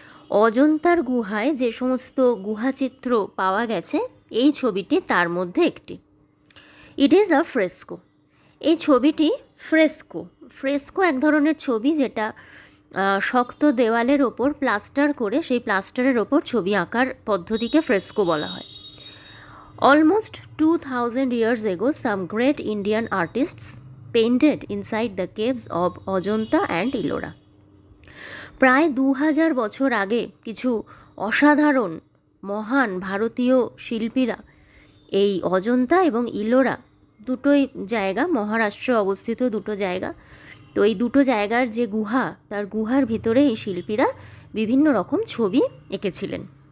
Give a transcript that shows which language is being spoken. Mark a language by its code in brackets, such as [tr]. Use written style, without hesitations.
[bn] অজন্তার গুহায় যে সমস্ত গুহাচিত্র পাওয়া গেছে এই ছবিটি তার মধ্যে একটি। [en] It is a fresco. [bn] এই ছবিটি ফ্রেস্কো। ফ্রেস্কো এক ধরনের ছবি যেটা শক্ত দেওয়ালের ওপর প্লাস্টার করে সেই প্লাস্টারের ওপর ছবি আঁকার পদ্ধতিকে ফ্রেস্কো বলা হয়। [en] Almost 2,000 years ago some great Indian artists painted inside the caves of Ajanta and Ellora. [bn] প্রায় 2000 বছর আগে কিছু অসাধারণ মহান ভারতীয় শিল্পীরা এই অজন্তা এবং ইলোরা দুটোই জায়গা, মহারাষ্ট্রে অবস্থিত দুটো জায়গা, তো এই দুটো জায়গার যে গুহা তার গুহার ভিতরে এই শিল্পীরা বিভিন্ন রকম ছবি এঁকেছিলেন।